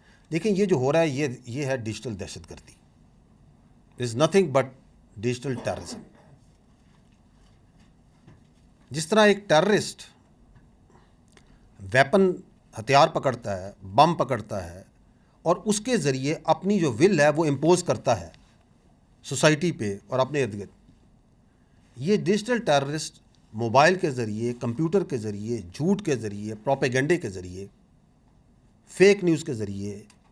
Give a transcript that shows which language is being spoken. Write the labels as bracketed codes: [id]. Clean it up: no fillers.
[ur] دیکھیں یہ جو ہو رہا ہے یہ ہے ڈیجیٹل دہشت گردی. [en] It is nothing but digital terrorism. [ur] جس طرح ایک ٹیررسٹ ویپن ہتھیار پکڑتا ہے، بم پکڑتا ہے، اور اس کے ذریعے اپنی جو ول ہے وہ امپوز کرتا ہے سوسائٹی پہ اور اپنے ارد گرد، یہ ڈیجیٹل ٹیررسٹ موبائل کے ذریعے، کمپیوٹر کے ذریعے، جھوٹ کے ذریعے، پروپیگنڈے کے ذریعے، فیک نیوز کے ذریعے